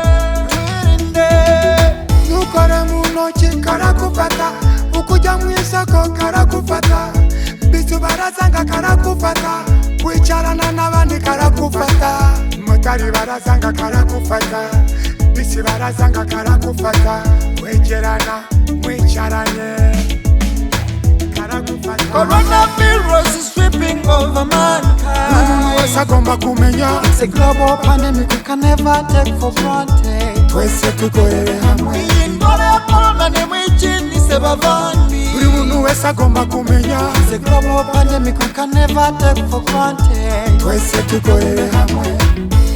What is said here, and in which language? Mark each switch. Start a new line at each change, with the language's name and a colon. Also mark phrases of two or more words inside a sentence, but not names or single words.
Kinyarwanda: nukore mu ntoki karakufata ukujya mu isoko karakufata bisu barazanga karakufata kwicarana n'abandi karakufata motari barazanga karakufata bisi barazanga karakufata kwegerana mwicaranye karakufata
English: Coronavirus is sweeping over mankind.
Kinyarwanda: wese agomba kumenya
English: It's a global pandemic we can never take for granted.
Kinyarwanda: twese tukorere hamwe Iyi ndwara ya corona ni mwinshi sebavandi. buri muntu wese agomba kumenya
English: It's a global pandemic we can never take for granted.
Kinyarwanda: twese tukorere hamwe